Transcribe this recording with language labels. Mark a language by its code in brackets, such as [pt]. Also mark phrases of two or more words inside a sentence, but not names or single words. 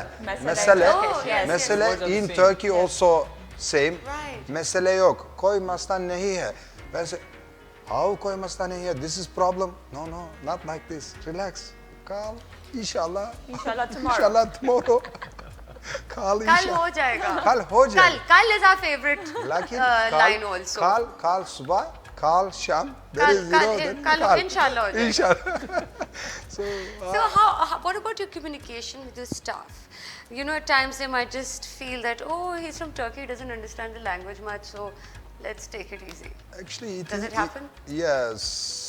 [en] Mesele. Oh, yes, Mesele yes. Words are the in same. Turkey also same. Right. [tr] Mesele yok. [hi] Koy mastan nahi hai. [en] Ben say, how [hi] koy mastan nahi hai? [en] This is problem. No, not like this. Relax. Calm. Inshallah. Inshallah tomorrow. Inshallah tomorrow. [hi] Kal Kal ho jayega. Kal ho jayega. [en] Kal is our favorite Lakin line also. [hi] Kal subah, kal sham. [en] There is [hi] Kal inshallah ho jayega. [en] Inshallah. So So how, what about your communication with your staff? At times they might just feel that, oh, he's from Turkey, he doesn't understand the language much, so let's take it easy. actually, Does it happen? Yes.